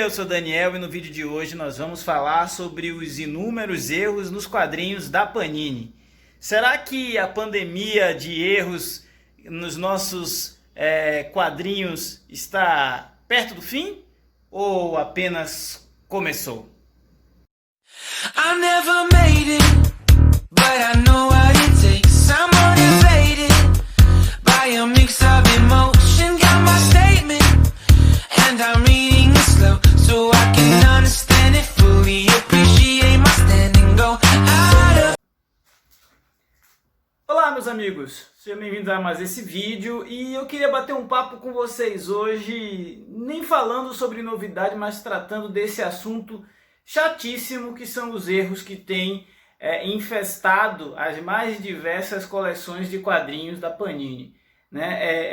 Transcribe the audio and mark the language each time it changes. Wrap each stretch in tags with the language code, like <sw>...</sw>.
<pt>Eu sou Daniel e no vídeo de hoje nós vamos falar sobre os inúmeros erros nos quadrinhos da Panini. Será que a pandemia de erros nos nossos quadrinhos está perto do fim ou apenas começou?</pt> <en>I never made it, but I know what it takes. I'm motivated by a mix of emotion. Got my statement, and I'm reading it slow so I can understand it fully. Appreciate my standing, go out of...</en> <pt>Olá, meus amigos, sejam bem-vindos a mais esse vídeo e eu queria bater um papo com vocês hoje, nem falando sobre novidade, mas tratando desse assunto chatíssimo que são os erros que têm infestado as mais diversas coleções de quadrinhos da Panini. Né?</pt>